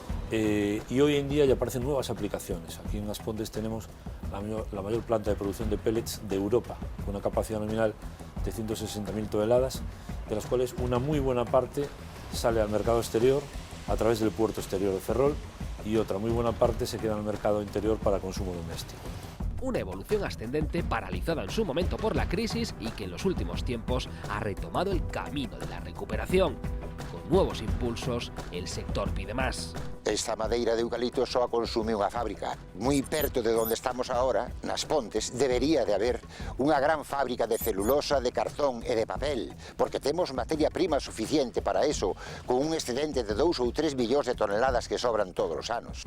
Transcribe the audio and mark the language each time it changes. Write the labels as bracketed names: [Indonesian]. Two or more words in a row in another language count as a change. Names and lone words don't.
[Spanish] y hoy en día ya aparecen nuevas aplicaciones. Aquí en As Pontes tenemos la mayor planta de producción de pellets de Europa, con una capacidad nominal de 160.000 toneladas, de las cuales una muy buena parte sale al mercado exterior a través del puerto exterior de Ferrol y otra muy buena parte se queda en el mercado interior para consumo doméstico. Una evolución ascendente paralizada en su momento por la crisis y que en los últimos tiempos ha retomado el camino de la recuperación. Con nuevos impulsos, el sector pide más. [Galician] Esta madeira de eucalipto só a consume unha fábrica. Moi perto de onde estamos agora, nas Pontes, debería de haber unha gran fábrica de celulosa, de cartón e de papel, porque temos materia prima suficiente para eso, con un excedente de 2 ou 3 millóns de toneladas que sobran todos os anos.